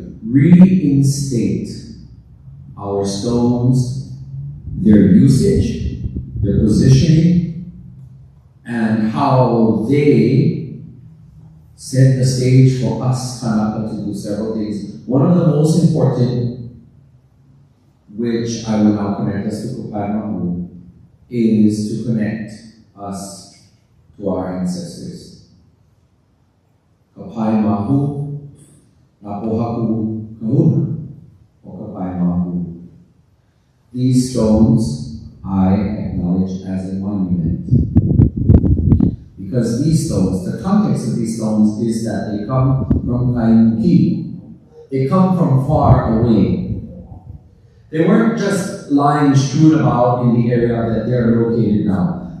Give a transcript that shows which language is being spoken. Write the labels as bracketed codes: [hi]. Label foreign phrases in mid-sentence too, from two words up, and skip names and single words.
[en] Reinstate our stones, their usage, their positioning, and how they set the stage for us, Kanaka, to do several things. One of the most important, which I will now connect us to Kapaemahu, is to connect us to our ancestors. [haw] Kapaemahu, na Pōhaku kahuna, o Kapaemahu. [en] These stones I acknowledge as a monument. Because these stones, the context of these stones is that they come from Kapūkakī. They come from far away. They weren't just lying strewn about in the area that they're located now.